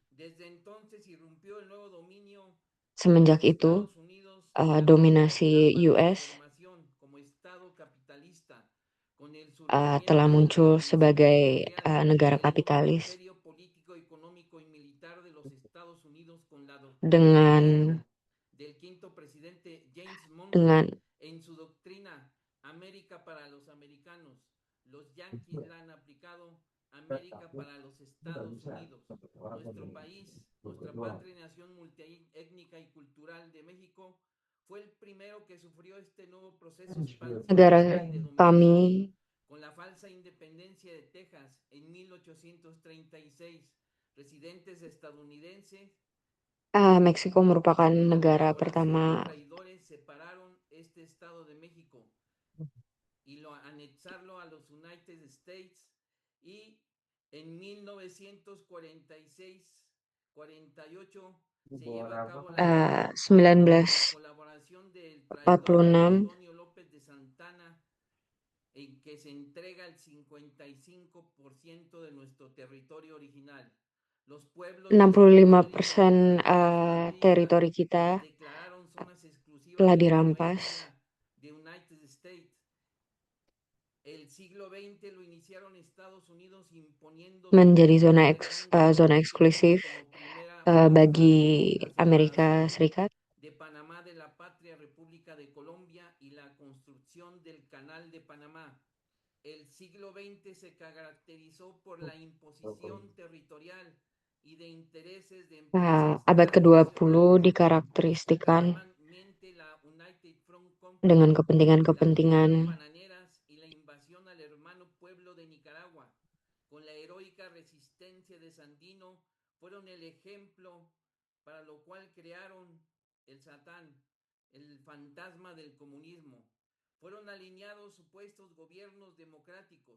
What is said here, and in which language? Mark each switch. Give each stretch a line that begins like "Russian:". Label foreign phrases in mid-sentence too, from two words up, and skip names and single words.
Indonesian: Semenjak itu, dominasi US telah muncul sebagai negara kapitalis dengan
Spanish: en su doctrina América para los americanos. Los yanquis la han aplicado América para los Estados Unidos. Nuestro país, nuestra patria y nación multiétnica y cultural de México fue el primero que sufrió este nuevo proceso
Indonesian: negara kami
Spanish: con la falsa independencia de Texas en 1836. Residentes estadounidenses
Indonesian: Meksiko merupakan negara pertama
Spanish: separaron este estado de México y lo anexarlo a los United States y en 1946 48 se lleva a cabo la colaboración del traidor Antonio López de Santana en que se entrega el 55% de nuestro territorio original.
Indonesian: 65% teritori kita telah dirampas. Menjadi zona eksklusif bagi Amerika Serikat.
Spanish: De Panamá, de la patria República de Colombia y la construcción del Canal de Panamá. El siglo XX se caracterizó por la imposición territorial y de intereses de empresas.
Indonesian: Abad ke-20 dikarakteristikan dengan kepentingan-kepentingan
Spanish: y la invasión al hermano pueblo de Nicaragua, con la heroica resistencia de Sandino, fueron el ejemplo para lo cual crearon el Satán, el fantasma del comunismo. Fueron alineados supuestos gobiernos democráticos.